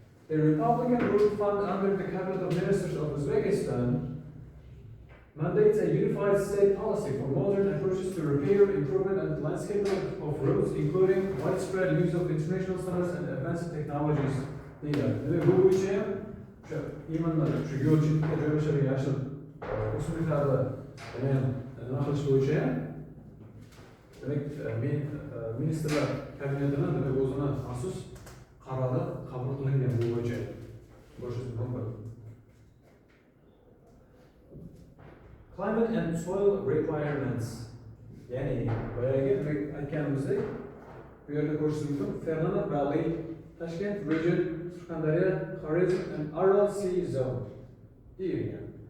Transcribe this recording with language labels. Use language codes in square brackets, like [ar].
[en] The Republican Root Fund under the Cabinet of Ministers of Uzbekistan mandates a unified state policy for modern approaches to repair, improvement and landscaping of roads, including widespread use of international standards and advanced technologies. [uz] Demek bu bo'yicha ham o'sha imanlar shu yo'l chetida joylashgan yashil o'simliklarni nima qilish bo'yicha ham demak ministrlar kabinetidan demak o'zini maxsus qarori qabul qilingan bu bo'yicha bo'lishingiz mumkin. [en] Climate and soil requirements. [uz] Ya'ni boyagi demak aytganimizdek bu yerda ko'rishingiz mumkin Fergana Valley, Tashkent region, Surxondaryo, Xorazm and Aral Sea zone. Deyilgan.